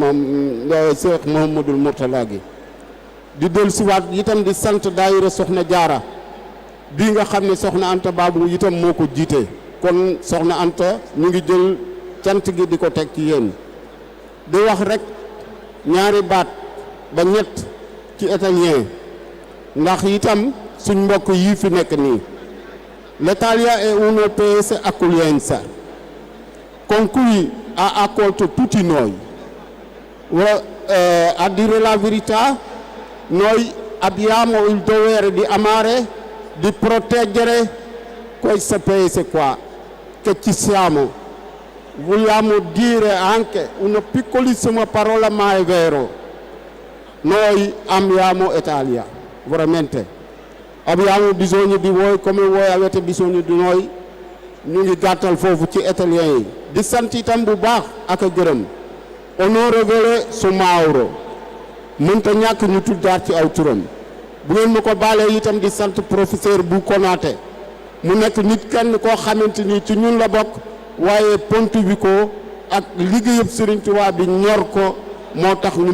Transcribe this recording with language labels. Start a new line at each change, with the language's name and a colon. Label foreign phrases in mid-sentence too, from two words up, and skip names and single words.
Wolof: Cheikh Mouhamadoul Mourtada gi di del siwaat itam di sant daayira soxna jaara bii nga xam ne soxna Anta Baabu itam moo ko jiite kon soxna Anta ñu ngi jël cant gi di ko teg ci yéen di wax rek ñaari baat ba ñett ci italien ndax itam suñ mbokk yii fi nekk nii
Italian: l'Italia è un paese accoglienza con cui ha accolto tutti noi. A dire la verità, noi abbiamo il dovere di amare, di proteggere questo paese qua, che ci siamo. Vogliamo dire anche una piccolissima parola, ma è vero. Noi amiamo Italia, veramente. Abbiamo bisogno di voi come voi avete bisogno di noi.
Wolof: Ñu ngi gàttal foofu ci italien yi di sant itam bu baax ak a gërëm onorevole Soumahoro mënta ñàkk ñu tuddaat ci aw turam bu ngeen ma ko baalee itam di sant professeur bu Konaté mu nekk nit kenn koo xamante ni ci ñun la bokk waaye Pontevico ak liggéeyub Serigne Touba bi ñor ko moo tax ñu